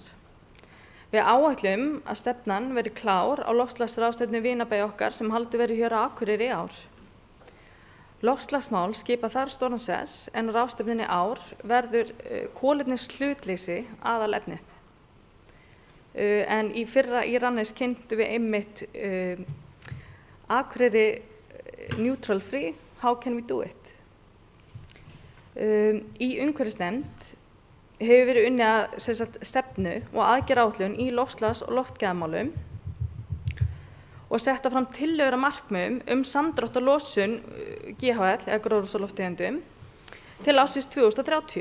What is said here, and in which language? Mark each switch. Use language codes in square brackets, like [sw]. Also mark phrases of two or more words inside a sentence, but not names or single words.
[is] Við áætlum að stefnan verði klár á loftslagsráðstefnu vinabæja okkar sem haldið verður hér á Akureyri í ár. Loftslagsmál skipa þar stóran sess en á ráðstefnunni í ár verður kolefnishlutleysi aðalefnið. En í fyrra í Rannes kynntum við einmitt Akureyri [en] neutral free, how can we do it? [is] Í umhverfisnefnd hefur verið unnið að stefnu og aðgerðaáætlun í loftslags- og loftgæðamálum og setta fram tillögur að markmiðum samdrátt á losun GHL eða gróðurhúsalofttegundum til ársins 2030.